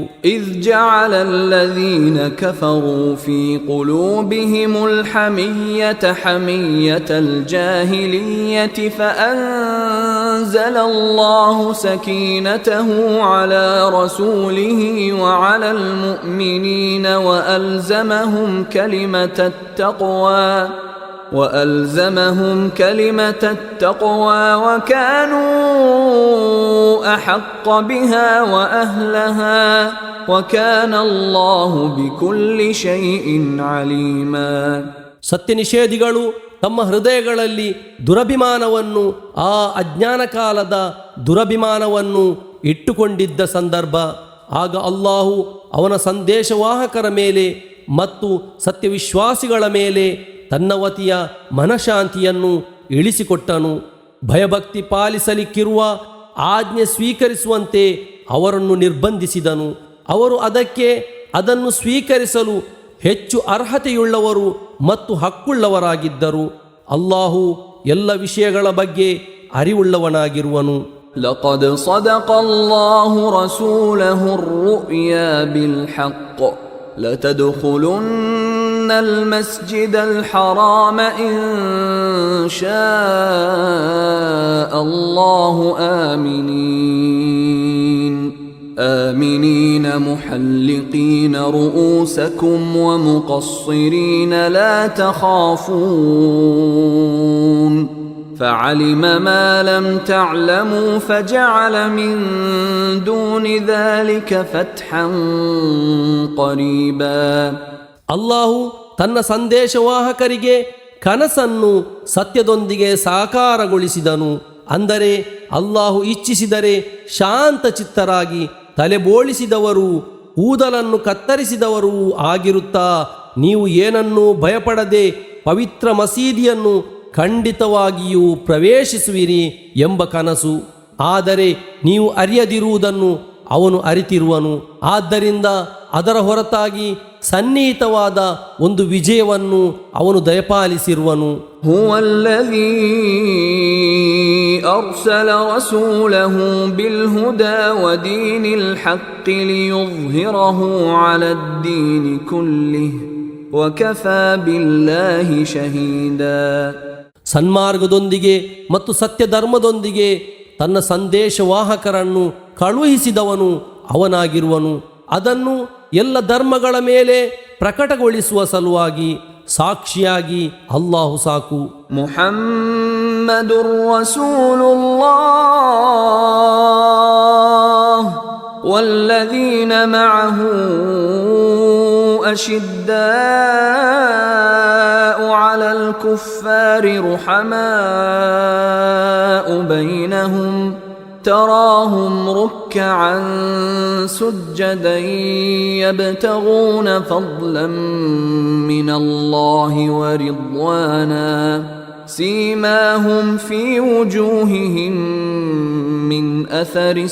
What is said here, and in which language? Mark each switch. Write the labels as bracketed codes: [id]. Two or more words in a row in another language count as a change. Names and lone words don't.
[ar] إذ جعل الذين كفروا في قلوبهم الحمية حمية الجاهلية فأنزل الله سكينته على رسوله وعلى المؤمنين وألزمهم كلمة التقوى وكانوا أحق بها وأهلها وكان الله بكل شيء عليما. [kn] ಸತ್ಯ ನಿಷೇಧಿಗಳು ತಮ್ಮ ಹೃದಯಗಳಲ್ಲಿ ದುರಭಿಮಾನವನ್ನು, ಆ ಅಜ್ಞಾನ ಕಾಲದ ದುರಭಿಮಾನವನ್ನು ಇಟ್ಟುಕೊಂಡಿದ್ದ ಸಂದರ್ಭ, ಆಗ ಅಲ್ಲಾಹು ಅವನ ಸಂದೇಶವಾಹಕರ ಮೇಲೆ ಮತ್ತು ಸತ್ಯವಿಶ್ವಾಸಿಗಳ ಮೇಲೆ ತನ್ನ ವತಿಯ ಮನಃಶಾಂತಿಯನ್ನು ಇಳಿಸಿಕೊಟ್ಟನು. ಭಯಭಕ್ತಿ ಪಾಲಿಸಲಿಕ್ಕಿರುವ ಆಜ್ಞೆ ಸ್ವೀಕರಿಸುವಂತೆ ಅವರನ್ನು ನಿರ್ಬಂಧಿಸಿದನು. ಅವರು ಅದನ್ನು ಸ್ವೀಕರಿಸಲು ಹೆಚ್ಚು ಅರ್ಹತೆಯುಳ್ಳವರು ಮತ್ತು ಹಕ್ಕುಳ್ಳವರಾಗಿದ್ದರು. ಅಲ್ಲಾಹು ಎಲ್ಲ ವಿಷಯಗಳ ಬಗ್ಗೆ ಅರಿವುಳ್ಳವನಾಗಿರುವನು. [ar] لقد صدق الله رسوله الرؤيا بالحق لتدخلن المسجد الحرام إن شاء الله آمنين محلقين رؤوسكم ومقصرين لا تخافون فعلم ما لم تعلموا فجعل من دون ذلك فتحا قريبا. [kn] ಅಲ್ಲಾಹು ತನ್ನ ಸಂದೇಶವಾಹಕರಿಗೆ ಕನಸನ್ನು ಸತ್ಯದೊಂದಿಗೆ ಸಾಕಾರಗೊಳಿಸಿದನು. ಅಂದರೆ ಅಲ್ಲಾಹು ಇಚ್ಛಿಸಿದರೆ ಶಾಂತ ಚಿತ್ತರಾಗಿ ತಲೆಬೋಳಿಸಿದವರು ಕೂದಲನ್ನು ಕತ್ತರಿಸಿದವರೂ ಆಗಿರುತ್ತಾ ನೀವು ಏನನ್ನೂ ಭಯಪಡದೆ ಪವಿತ್ರ ಮಸೀದಿಯನ್ನು ಖಂಡಿತವಾಗಿಯೂ ಪ್ರವೇಶಿಸುವಿರಿ ಎಂಬ ಕನಸು. ಆದರೆ ನೀವು ಅರಿಯದಿರುವುದನ್ನು ಅವನು ಅರಿತಿರುವನು. ಆದ್ದರಿಂದ ಅದರ ಹೊರತಾಗಿ ಸನ್ನಿಹಿತವಾದ ಒಂದು ವಿಜಯವನ್ನು ಅವನು ದಯಪಾಲಿಸಿರುವನು. [ar] هو الذي أرسل رسوله بالهدى ودين الحق ليظهره على الدين كله وكفى بالله شهيدا. [kn] ಸನ್ಮಾರ್ಗದೊಂದಿಗೆ ಮತ್ತು ಸತ್ಯ ಧರ್ಮದೊಂದಿಗೆ ತನ್ನ ಸಂದೇಶವಾಹಕರನ್ನು ಕಳುಹಿಸಿದವನು ಅವನಾಗಿರುವನು. ಅದನ್ನು ಎಲ್ಲ ಧರ್ಮಗಳ ಮೇಲೆ ಪ್ರಕಟಗೊಳಿಸುವ ಸಲುವಾಗಿ ಸಾಕ್ಷಿಯಾಗಿ ಅಲ್ಲಾಹು ಸಾಕು. [ar] محمد رسول الله والذين معه أشداء على الكفار رحماء بينهم تراهم ركعا سجدا يبتغون فضلا من الله ورضوانا سيماهم في وجوههم من أثر